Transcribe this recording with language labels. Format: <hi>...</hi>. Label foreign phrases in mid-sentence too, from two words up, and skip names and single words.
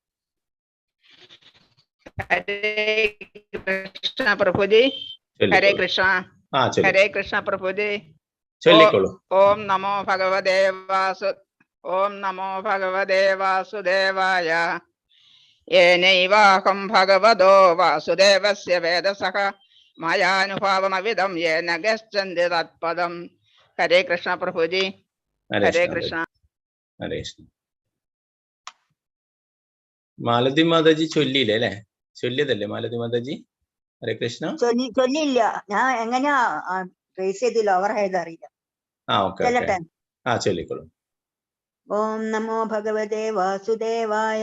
<ml>ഹരേ കൃഷ്ണ പ്രഭുജി. ഹരേ കൃഷ്ണ. ഹരേ കൃഷ്ണ പ്രഭുജി. ചൊല്ലിക്കോളൂ.</ml> <sa>ഓം നമോ ഭഗവതേ വാസുദേവായ. येनैवाहं भगवतो वासुदेवस्य वेदसः मायानुभावमविदं येन गच्छन्ति तत्पदम्.</sa> <ml>ഹരേ കൃഷ്ണ പ്രഭു ജി. ഹരേ കൃഷ്ണ. ഹരേ കൃഷ്ണ. മാലതി മാതാജി ചൊല്ലിയില്ലേ അല്ലെ? ചൊല്ലിയതല്ലേ മാലതി മാതാജി? ഹരേ കൃഷ്ണ. ചൊല്ലില്ല. ഞാൻ എങ്ങനെയാ ട്രേസ് ചെയ്തില്ല, ഓവർ ആയത് അറിയില്ല. ഓക്കെ ഓക്കെ. ചൊല്ലിക്കോളൂ. ഓം നമോ ഭഗവതേ വാസുദേവായ.</ml>